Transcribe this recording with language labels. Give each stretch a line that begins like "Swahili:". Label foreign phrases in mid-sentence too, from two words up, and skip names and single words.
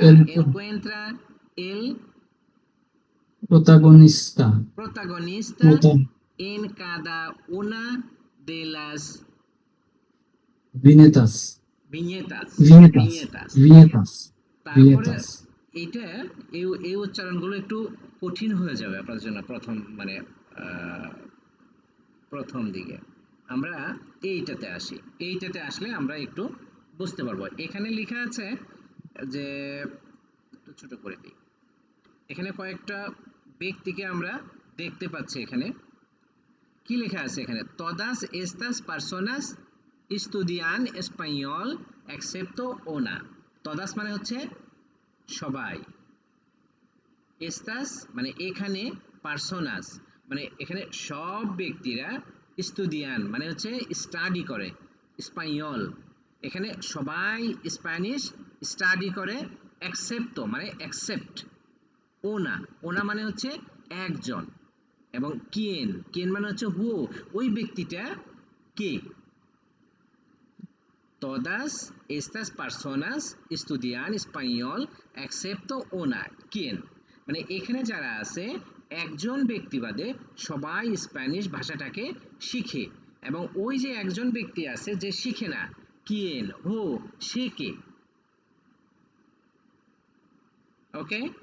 Spanish: el encuentra el protagonista. protagonista en cada una de las Viñetas. viñetas, Viñetas. viñetas। Viñetas.
Bangla: তারপরে
Spanish: Viñetas.
Bangla: এইটা এই উচ্চারণগুলো একটু কঠিন হয়ে যাবে আপনার জন্য প্রথম, মানে প্রথম দিকে। আমরা এইটাতে আসি, এইটাতে আসলে আমরা একটু বুঝতে পারবো। এখানে লেখা আছে যে, একটু ছোট করে দিই, এখানে কয়েকটা ব্যক্তিকে আমরা দেখতে পাচ্ছি। এখানে কি লেখা আছে?
Spanish: এখানে todas estas personas estudian español excepto una।
Bangla: todas মানে হচ্ছে সবাই, estas মানে এখানে, পার্সোনাস মানে এখানে সব ব্যক্তিরা, স্টুডিয়ান মানে হচ্ছে স্টাডি করে, স্পাইনল এখানে সবাই স্প্যানিশ স্টাডি করে, এক্সেপ্টো মানে এক্সেপ্ট, ওনা, ওনা মানে হচ্ছে একজন, এবং কিয়েন, কিয়েন মানে হচ্ছে হু, ওই ব্যক্তিটা কে।
Spanish: todas estas personas estudian español excepto una,
Bangla: quién মানে এখানে যারা আছে একজন ব্যক্তি বাদে সবাই স্প্যানিশ ভাষাটাকে শিখে, এবং ওই যে একজন ব্যক্তি আছে যে শিখে না, কিয়েন হো, সে কে? ওকে,